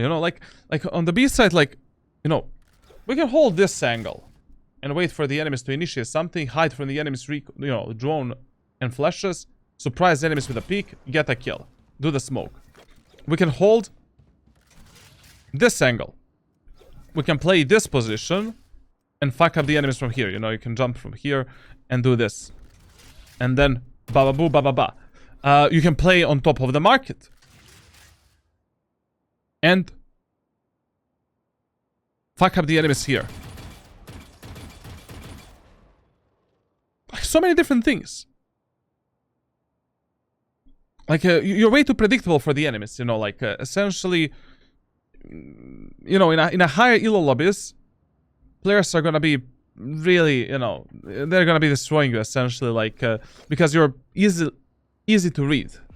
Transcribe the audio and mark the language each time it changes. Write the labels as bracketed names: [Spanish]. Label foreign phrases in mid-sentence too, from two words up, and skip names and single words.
[English] You know, like on the B side, like, you know, we can hold this angle and wait for the enemies to initiate something, hide from the enemy's drone and flashes, surprise enemies with a peek, get a kill, do the smoke. We can hold this angle. We can play this position and fuck up the enemies from here. You know, you can jump from here and do this. And then ba ba boo ba ba ba. You can play on top of the market. And fuck up the enemies here. Like, so many different things. Like, you're way too predictable for the enemies, you know, like, essentially, you know, in a higher elo lobbies, players are gonna be really, you know, they're gonna be destroying you, essentially, like, because you're easy to read.